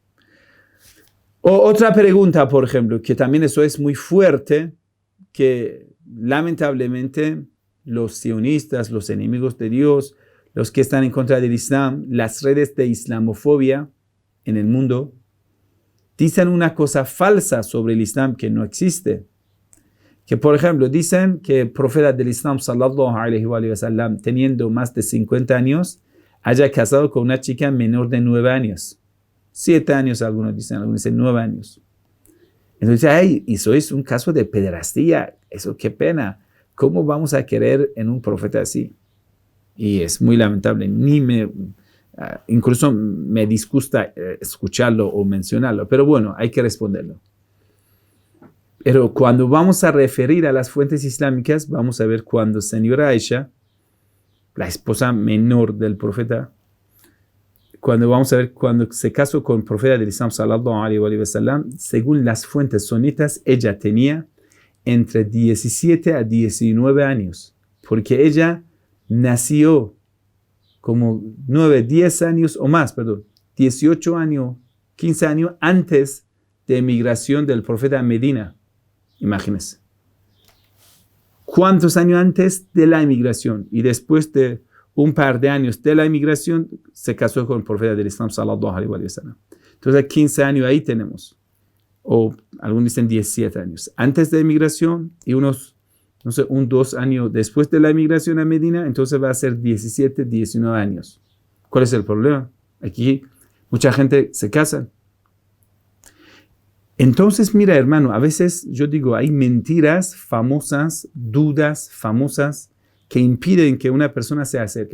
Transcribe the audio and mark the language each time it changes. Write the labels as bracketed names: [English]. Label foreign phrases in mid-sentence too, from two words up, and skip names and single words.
[Spanish] O otra pregunta, por ejemplo, que también eso es muy fuerte, que lamentablemente los sionistas, los enemigos de Dios, los que están en contra del Islam, las redes de islamofobia en el mundo, dicen una cosa falsa sobre el Islam que no existe. Que, por ejemplo, dicen que el profeta del Islam, [Arabic] صلى الله عليه وسلم, [Spanish] teniendo más de 50 años, haya casado con una chica menor de 9 años. 7 años, algunos dicen 9 años. Entonces, ay, eso es un caso de pederastía. Eso, qué pena. ¿Cómo vamos a querer en un profeta así? Y es muy lamentable. Incluso me disgusta escucharlo o mencionarlo. Pero bueno, hay que responderlo. Pero cuando vamos a referir a las fuentes islámicas, vamos a ver cuando señora Aisha, la esposa menor del profeta, vamos a ver cuando se casó con el profeta del Islam, [Arabic] صلى الله عليه وسلم, [Spanish] según las fuentes sunitas, ella tenía entre 17 a 19 años, porque ella nació como 9, 10 años o más, 18 años, 15 años antes de emigración del profeta a Medina. Imagínense. ¿Cuántos años antes de la emigración? Y después de un par de años de la emigración, se casó con el profeta del Islam, [Arabic] صلى الله عليه وسلم. [Spanish] Entonces, 15 años ahí tenemos. O algunos dicen 17 años. Antes de la emigración y unos, 2 años después de la emigración a Medina, entonces va a ser 17, 19 años. ¿Cuál es el problema? Aquí mucha gente se casa. Entonces, mira, hermano, a veces yo digo, hay mentiras famosas, dudas famosas que impiden que una persona se acerque.